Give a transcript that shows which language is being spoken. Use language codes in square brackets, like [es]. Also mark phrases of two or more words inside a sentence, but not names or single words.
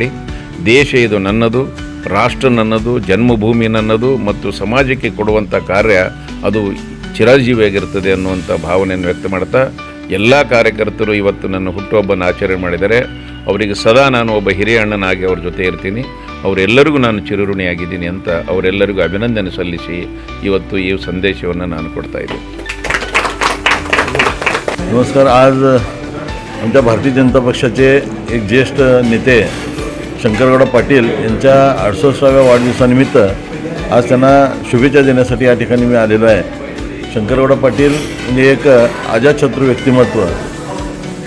[kn] ದೇಶ ಇದು ನನ್ನದು, ರಾಷ್ಟ್ರ ನನ್ನದು, ಜನ್ಮಭೂಮಿ ನನ್ನದು ಮತ್ತು ಸಮಾಜಕ್ಕೆ ಕೊಡುವಂಥ ಕಾರ್ಯ ಅದು ಚಿರಜೀವಿಯಾಗಿರ್ತದೆ ಅನ್ನುವಂಥ ಭಾವನೆಯನ್ನು ವ್ಯಕ್ತ ಮಾಡ್ತಾ ಎಲ್ಲ ಕಾರ್ಯಕರ್ತರು ಇವತ್ತು ನನ್ನ ಹುಟ್ಟುಹಬ್ಬನ ಆಚರಣೆ ಮಾಡಿದ್ದಾರೆ. ಅವರಿಗೆ ಸದಾ ನಾನು ಒಬ್ಬ ಹಿರಿಯ ಅಣ್ಣನಾಗಿ ಅವ್ರ ಜೊತೆ ಇರ್ತೀನಿ. ಅವರೆಲ್ಲರಿಗೂ ನಾನು ಚಿರಋಣಿಯಾಗಿದ್ದೀನಿ ಅಂತ ಅವರೆಲ್ಲರಿಗೂ ಅಭಿನಂದನೆ ಸಲ್ಲಿಸಿ ಇವತ್ತು ಈ ಸಂದೇಶವನ್ನು ನಾನು ಕೊಡ್ತಾ ಇದ್ದೀನಿ. [mr] नमस्कार. आज आमच्या भारतीय जनता पक्षाचे एक ज्येष्ठ नेते शंकरगौड पाटील यांच्या 68व्या वाढदिवसानिमित्त आज त्यांना शुभेच्छा देण्यासाठी या ठिकाणी मी आलेलो आहे. शंकरगौड पाटील म्हणजे एक अजातशत्रू व्यक्तिमत्व.